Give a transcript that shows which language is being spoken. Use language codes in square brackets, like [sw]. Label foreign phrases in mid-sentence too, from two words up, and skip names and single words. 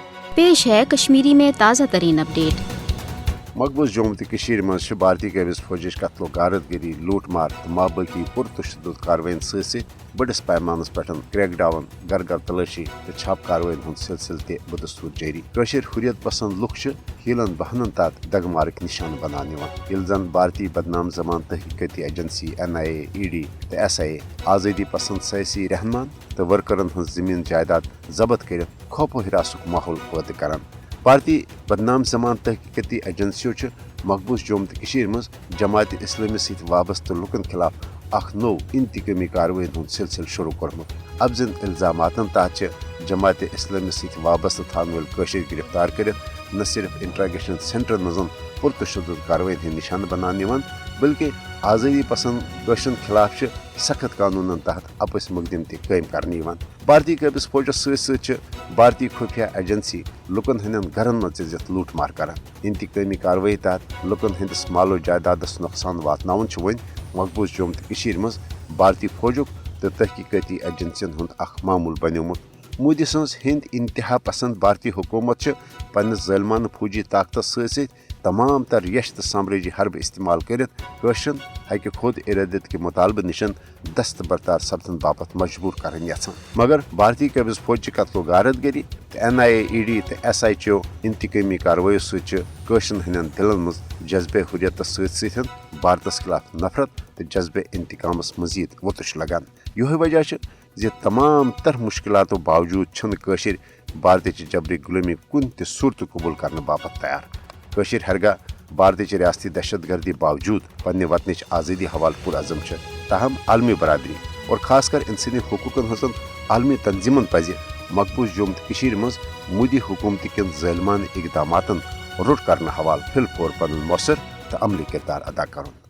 [ur] पेश है कश्मीरी में ताज़ा तरीन अपडेट। [ks] मकबूज जम्मू तो कश्मीर मज भारतीय कबिज फौजच कत्लो गारतगिरी लूट मार तो माबाकी पुरतशद कार्रवाइन सत बड़स पैमानस पे क्रैकडाउन घर घर तलाशी तो छाप कार्रवाइन हूं सिलसिल बदस्तूर जारी। हुर्रियत पसंद लुक हीलन बहानन तहत दगमार्क निशान बनान जन भारतीय बदनाम जमान तहकीकती एजेंसी NIA ED तो SIA आज़ादी पसंद सियासी रहनुमान तो वर्करन हज जमीन जायदाद जब्त कर खौफ हिरासुक माहौल पैदा करान। भारतीय बदनाम जमान तहकीकती एजेंसियों मकबूज जम्मू तो कश्मीर मज जमात इस्लामी सत वाबस्त लुकन खिलाफ अख नो इंतकामी कार्रवाइन हूं सिलसिल शुरू कोरमुत। अब जिन इल्जामातन तहत जमात इस्लामी सत वाबस्त थान वल कशिर गिरफ्तार कर न सिर्फ इंट्रागेशन सेंटर मज पुरतशद कार्रवाइन हंद निशान बनान बल्कि आज़ादी पसंद कशरन खिलाफ सख्त कानूनन तहत आपस मुकदम तयम करने। भारतीय कबिज फौजस सत भारतीय खुफिया एजेंसी लुकन हंदन घरन मज इज्जत लूट मार कर इंतकामी कार्रवाई तहत लुकन हंदिस मालो जायदादस नुकसान वातनावन वन मकबूज जम्मू तो कश्मीर मज भारतीय फौजुक तो तहकीकती एजेंसियन हुंद अख मामूल बन्योमुत। मोदी सज हिंद इंतहा पसंद भारतीय हुकूमत पन्निस ज़ालिमाना फौजी ताकतस सत तमाम तर यश तो साम्राजी हरब इस्तेमाल कर कशरन हक खुद इरादत के मुतालबे निशन दस्त बरतार सपदन बापत मजबूर करन यछान। मगर भारतीय कबिज फौज कत्लो गारतगिरी तो NIA ED तो SI चो इंतकामी कार्रवाई सशरन हंदन दिलन मज जज्बे हुर्रियत सत भारतस खिलाफ नफरत तो जज्बे इंतकामस मजीद वतुश लगान। यह वजह जे तमाम तर मुश्किलातों बावजूद छन कशिर भारत जबरी गुलामी कुन त सूरत कबूल करने बापत तैयार। कशिर हरगा भारत रियासती दहशत गर्दी बावजूद पन्ने वतन आज़ादी हवाल पुरअज़म ताहम आलमी बरादरी और खासकर इंसानी हुकूकन हसन आलमी तंजीमन पज मकबूज जम्मू तो कश्मीर मज मोदी हुकूमत कन ज़ालिमान इकदामातन रुट करने हवाल फिल फोर पन मौसर तो अमली किरदार अदा कर।